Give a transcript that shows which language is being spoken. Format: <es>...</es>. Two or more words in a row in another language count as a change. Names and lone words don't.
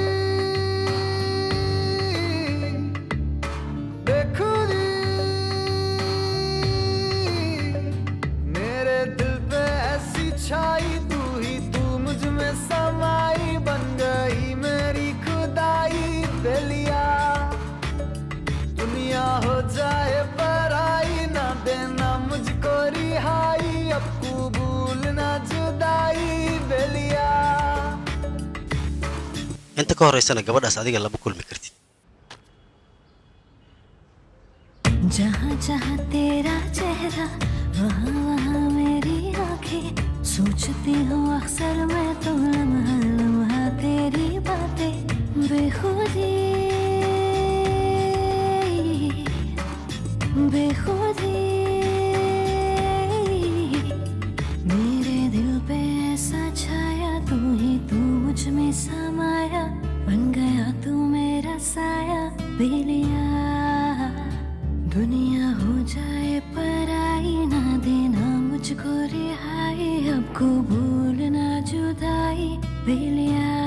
<hi>बेखुदी मेरे दिल पे ऐसी छाई तू ही तू मुझ में समाई बन गई मेरी खुदाई बेलिया दुनिया हो जाए पराई ना देना मुझको रिहाई अब कबूल ना जुदाई बेलिया</hi> <so>inta ka horeysana gabadhaas adiga laba kulmi kartid</so> <hi>जहाँ जहाँ तेरा चेहरा वहाँ वहाँ मेरी आँखें सोचती हूँ अक्सर मैं तो लम्हा लम्हा तेरी बातें बेखुदी बेखुदी मेरे दिल पे ऐसा छाया तू ही तू मुझ में समाया बन गया तू मेरा साया बेलिया दुनिया हो जाए पराई ना देना मुझको रिहाई अब कबूल ना जुदाई बेलिया</hi>